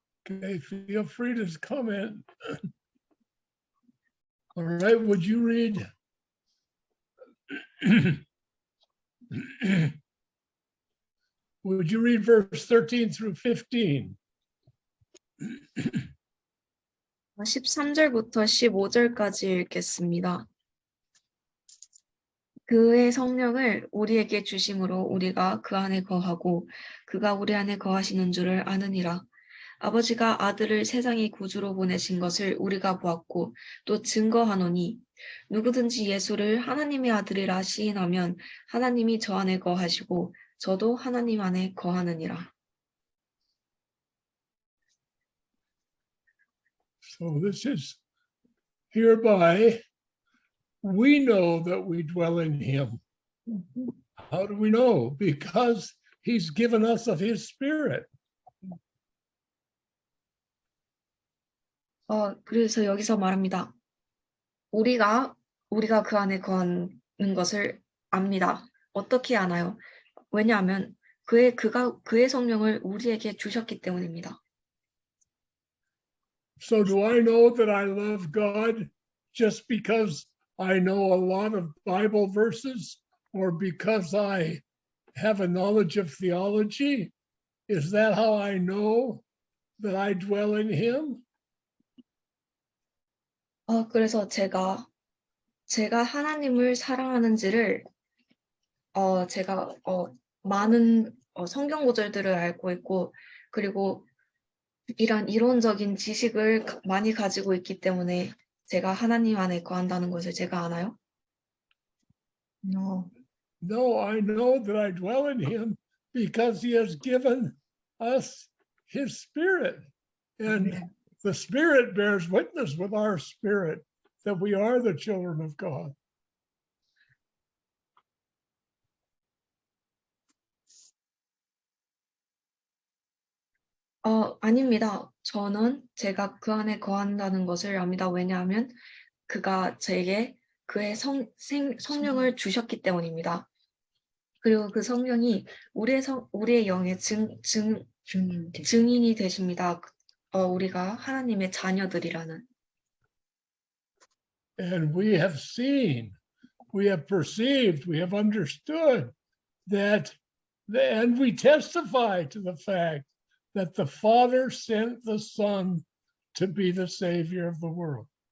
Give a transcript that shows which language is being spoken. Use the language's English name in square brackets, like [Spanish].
[English] Okay, feel free to comment. All right, would you read? Would you read verse 13 through 15? [Korean] 13절부터 15절까지 읽겠습니다. 그의 성령을 우리에게 주심으로 우리가 그 안에 거하고 그가 우리 안에 거하시는 줄을 아느니라. 아버지가 아들을 세상의 구주로 보내신 것을 우리가 보았고 또 증거하노니 누구든지 예수를 하나님의 아들이라 시인하면 하나님이 저 안에 거하시고 저도 하나님 안에 거하느니라. [English] So this is hereby we know that we dwell in him. How do we know? Because he's given us of his spirit. [Korean] 그래서 여기서 말합니다. 우리가 그 안에 거하는 것을 압니다. 어떻게 아나요? 왜냐하면 그의 성령을 우리에게 주셨기 때문입니다. [English] So do I know that I love God just because I know a lot of Bible verses or because I have a knowledge of theology? Is that how I know that I dwell in him? [Korean] 그래서 제가 하나님을 사랑하는지를 제가 많은 성경 구절들을 알고 있고 그리고 이런 이론적인 지식을 많이 가지고 있기 때문에 제가 하나님 안에 거한다는 것을 제가 아나요? [English] No. No, I know that I dwell in him because he has given us his spirit. And the spirit bears witness with our spirit that we are the children of God. [Korean] 아닙니다. 저는 제가 그 안에 거한다는 것을 압니다. 왜냐하면 그가 제게 그의 성령을 주셨기 때문입니다. 그리고 그 성령이 우리의 영의 증인이 되십니다. 우리가 하나님의 자녀들이라는. [English] And we have seen, we have perceived, we have understood that, and we testify to the fact that the Father sent the Son to be the Savior of the world.